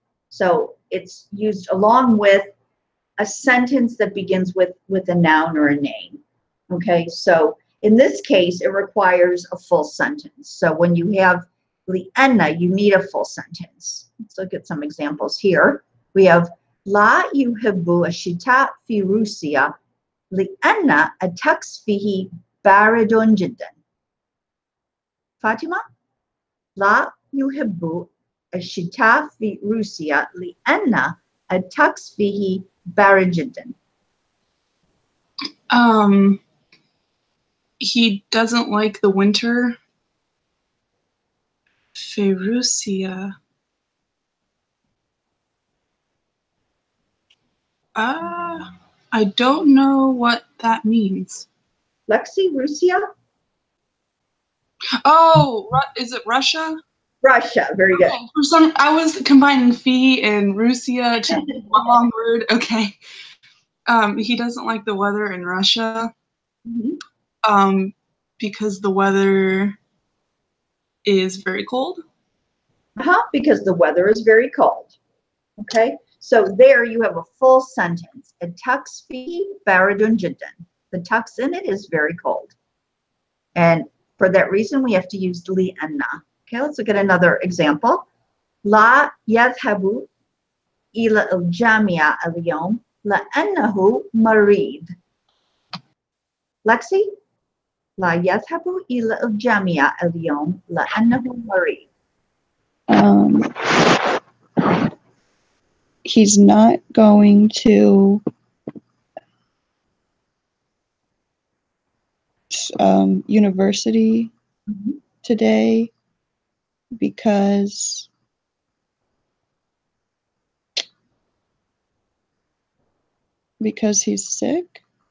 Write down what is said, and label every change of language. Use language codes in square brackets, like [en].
[en] So it's used along with a sentence that begins with a noun or a name. Okay, so in this case, it requires a full sentence. So when you have لأن, you need a full sentence. Let's look at some examples here. We have [ar] لا يحب الشتاء في روسيا لأن الطقس فيه بارد جدا. فاطمة؟ لا يحب الشتاء في روسيا لأن الطقس فيه بارد جدا. [en] He doesn't like the winter. Ferusia. I don't know what that means. Lexi, Russia? Oh, is it Russia? Russia, very good. Okay. I was combining fee and Russia to one long word. Okay. He doesn't like the weather in Russia. Mm-hmm. Because the weather is very cold. Because the weather is very cold. Okay, So there you have a full sentence. [ar] الطقس فيه بارد جدا. [en] The tux in it is very cold. And for that reason, we have to use لأن. Okay, let's look at another example. [ar] لا يذهب إلى الجامعة اليوم لأنه مريض. Lexi, لا يذهب إلى الجامعة اليوم لأنه مريض. [en] He's not going to university today because he's sick.